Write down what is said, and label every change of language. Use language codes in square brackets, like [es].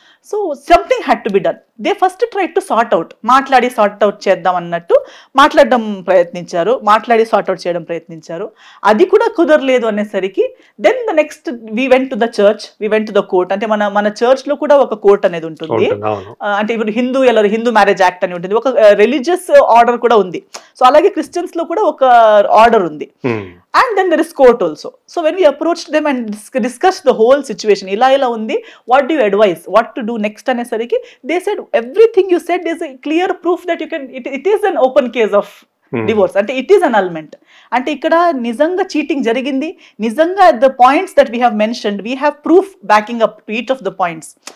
[en] So something had to be done. They first try to sort out, [te] మాట్లాడి sort out చేద్దాం అన్నట్టు మాట్లాడడం ప్రయత్నించారు, మాట్లాడి సార్ట్ అవుట్ చేయడం ప్రయత్నించారు. అది కూడా కుదరలేదు అనేసరికి [en] Then the next we went to the church, we went to the court. [te] అంటే మన చర్చ్ లో కూడా ఒక కోర్ట్ అనేది ఉంటుంది. అంటే ఇప్పుడు హిందూ మ్యారేజ్ యాక్ట్ అని ఉంటుంది, ఒక రిలీజియస్ ఆర్డర్ కూడా ఉంది. సో అలాగే క్రిస్టియన్స్ లో కూడా ఒక ఆర్డర్ ఉంది. [en] And then there is court also. So when we approached them and discussed the whole situation, [te] ila undi, [en] what do you advise, what to do next anesariki, they said everything you said is a clear proof that you can, it is an open case of divorce, అంటే it is annulment. [te] అంటే ఇక్కడ నిజంగా cheating జరిగింది, నిజంగా [en] The points that we have mentioned, we have proof backing up to each of the points.